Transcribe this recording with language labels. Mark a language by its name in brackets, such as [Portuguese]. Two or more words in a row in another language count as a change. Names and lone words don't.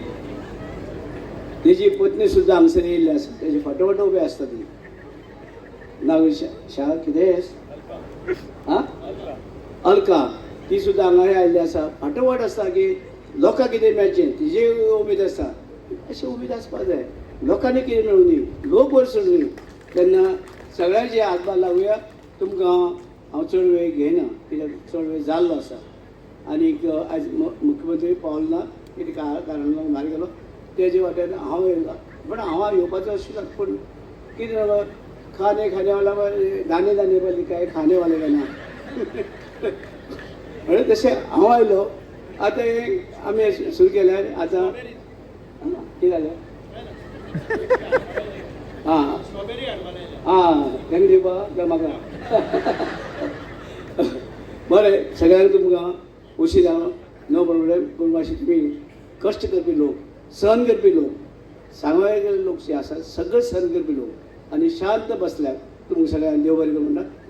[Konkani] तेजी पत्नी सुद्दां हांगसर येयल्ली आसा तेजे फटोफट उबे आसता ती नांव शाळा कितें आं अलका ती सुद्दां हांगा आयिल्ली आसा फाटोफट आसता की लोकांक कितें मेळचें तिजी उमेद आसता अशी उमेद आसपाक जाय लोकांनी कितें मेळूं दी लोक बरें सोडूं दी तेन्ना सगळ्यांचे हातभार लागुया. तुमकां हांव चड वेळ घेयना कित्याक चड वेळ जाल्लो आसा आनीक आयज मुख्यमंत्री पावलो ना कितें कारण लागून भायर गेलो तेजे वाटेन हांव येयला पण हांव येवपाचो आशिल्लो पूण कितें जालो [Hindi] खाने वाला दाने वाले [Konkani] काय खाने वाले काय ना म्हणजे तशें हांव आयलो आतां आमी सुरू केल्यार आतां कितें जालें आं तांकां दिवपा म्हाका बरें सगळ्यांक तुमकां उशीर जालो [English] no problem [Konkani] पूण मातशें तुमी कश्ट करपी लोक सहन करपी लोक सांगवाय गेले लोक जे आसात सगळे सहन करपी लोक आनी शांत बसल्यात तुमकां सगळ्यांक देव बरें करूं म्हणटा.